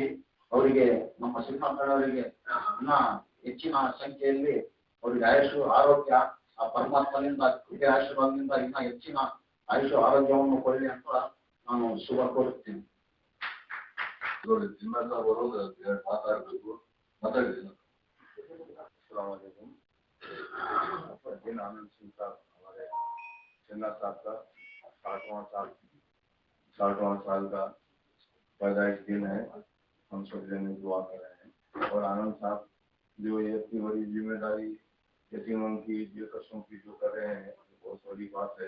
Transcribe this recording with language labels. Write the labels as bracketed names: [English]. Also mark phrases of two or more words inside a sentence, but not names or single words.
[Kannada] ಅವರಿಗೆ ನಮ್ಮ ಶ್ರೀನಾಥಣವರಿಗೆ ಇನ್ನ ಹೆಚ್ಚಿನ ಸಂಖ್ಯೆಯಲ್ಲಿ ಅವರಿಗೆ ಆಯುಷು ಆರೋಗ್ಯ ಆ ಪರಮಾತ್ಮನಿಂದ ಕೃಪೆ ಆಶೀರ್ವಾದದಿಂದ ಇನ್ನ ಹೆಚ್ಚಿನ ಆಯುಷು ಆರೋಗ್ಯವನ್ನು ಕೊಡಲಿ ಅಂತ ನಾನು ಶುಭ ಕೋರುತ್ತೇನೆ. ಮಾತಾಡಬೇಕು ಮಾತಾಡಿದ್ದೀನಿ. [Hindi] दिन आनंद सिंह साहब हमारे चन्ना साहब का 60वां साल का पैदाइश दिन है। हम सब जने दुआ कर रहे हैं। और आनंद साहब जो ये इतनी बड़ी जिम्मेदारी यतीमों की कष्टों की जो कर रहे हैं बहुत बड़ी बात है।